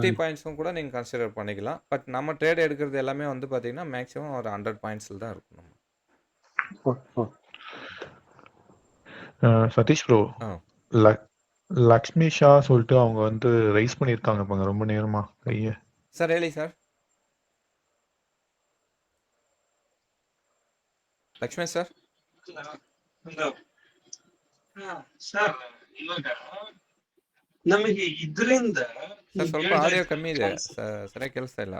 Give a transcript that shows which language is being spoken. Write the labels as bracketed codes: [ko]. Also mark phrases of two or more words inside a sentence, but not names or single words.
[ta] 50 பாயிண்ட்ஸும் கூட நீங்கள் கன்சிடர் பண்ணிக்கலாம். பட் நம்ம ட்ரேட் எடுக்கிறது எல்லாமே வந்து பார்த்தீங்கன்னா மேக்ஸிமம் ஒரு 100 பாயிண்ட்ஸில் தான் இருக்கும். சதீஷ் ப்ரோ, லக்ஷ்மி ஷா சொல்லிட்டு அவங்க வந்து ரைஸ் பண்ணியிருக்காங்க பாங்க ரொம்ப நேரமா கையை. [kn] சார் ಹೇಳಿ சார். ಲಕ್ಷ್ಮೀ ಸರ್. ಸರ್ ಇವಾಗ ನಮಗೆ ಇದರಿಂದ ಸರ್ ಸ್ವಲ್ಪ ಆಡಿಯೋ ಕಮ್ಮಿ ಇದೆ, ಸರಿಯಾಗಿ ಕೇಳಿಸ್ತಾ ಇಲ್ಲ.